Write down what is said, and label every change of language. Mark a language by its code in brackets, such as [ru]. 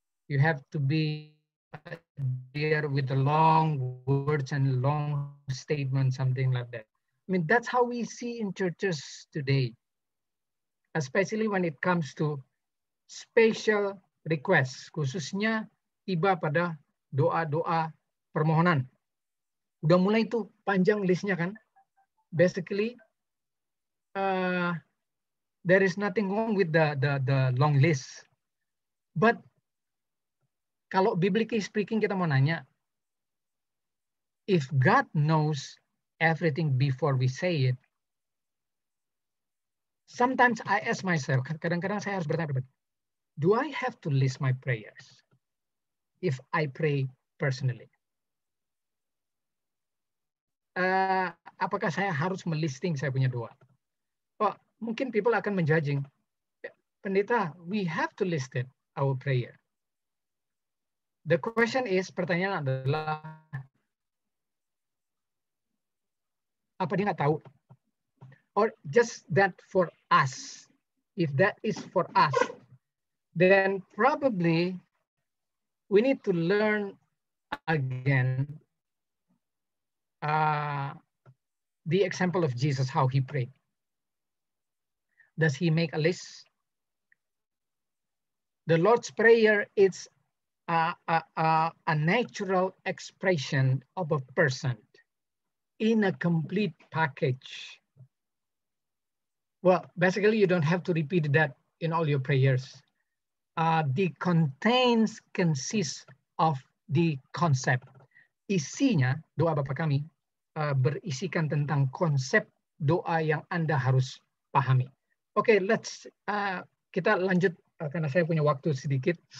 [en] You have to be there with the long words and long statements, something like that. I mean, that's how we see in churches today, especially when it comes to special requests, [id] khususnya tiba pada doa-doa permohonan. Udah mulai tuh panjang listnya kan. [en] Basically, there is nothing wrong with the long list. But kalau biblically speaking [id] kita mau nanya, [en] if God knows everything before we say it, sometimes I ask myself, [id] kadang-kadang saya harus bertanya, [en] do I have to list my prayers if I pray personally? [id] Apakah saya harus melisting saya punya doa? Oh, mungkin people akan menjudging. [en] Pendeta, we have to list it, our prayer. The question is, [id] pertanyaan adalah, apa dia nggak tahu? [en] Or just that for us? If that is for us, then probably we need to learn again the example of Jesus, how he prayed. Does he make a list? The Lord's Prayer is a natural expression of a person in a complete package. Well, basically, you don't have to repeat that in all your prayers. The contents consists of the concept. [id] Isinya, doa Bapa kami, berisikan tentang konsep doa yang Anda harus pahami. Oke, kita lanjut karena saya punya waktu sedikit.